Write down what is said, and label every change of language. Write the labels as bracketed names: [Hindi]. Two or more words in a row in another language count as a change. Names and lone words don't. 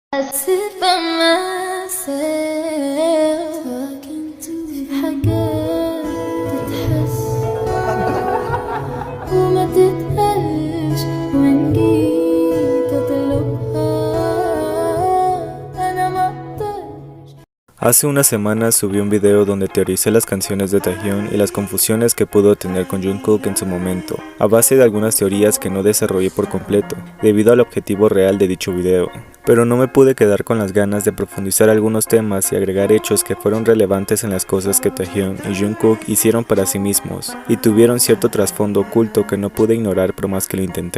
[English] sit by myself talking to [Arabic] حاجات تتحس وما تتقالش وإن جيت أطلبها أنا ما أقدرش. [Spanish] Hace unas semanas subí un video donde teoricé las canciones de Taehyun y las confusiones que pudo tener con Jungkook en su momento, a base de algunas teorías que no desarrollé por completo, debido al objetivo real de dicho video. Pero no me pude quedar con las ganas de profundizar algunos temas y agregar hechos que fueron relevantes en las cosas que Taehyun y Jungkook hicieron para sí mismos, y tuvieron cierto trasfondo oculto que no pude ignorar por más que lo intenté.